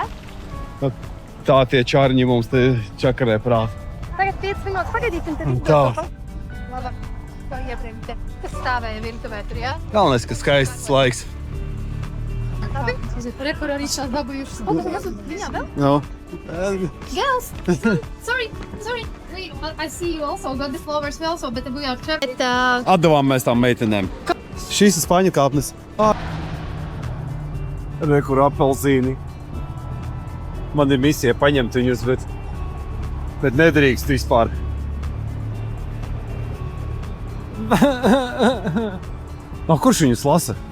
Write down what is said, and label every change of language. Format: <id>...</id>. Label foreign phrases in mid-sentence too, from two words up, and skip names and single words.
<lv>Tā tie čārņi mums te čakarē prāt. Tagad 5 minūtes pagaidīsim, tad Tā. Labi, to iepriekš te. Kas stāvēja virtuvē tur, jā? Galvenais, ka skaists laiks. Labi. Rekur arī šās dabūjušas. O, tas esat viņā vēl?</lv> <en>No. Girls! Sorry. I see you also got the flowers also, but we are trapped.</en> <lv>Atdevām mēs tām meitenēm. Šīs ir Spaņu kāpnes. Rekur apelzīni. Man ir misija paņemt viņus, bet nedrīkst vispār. Kurš viņus lasa?</lv>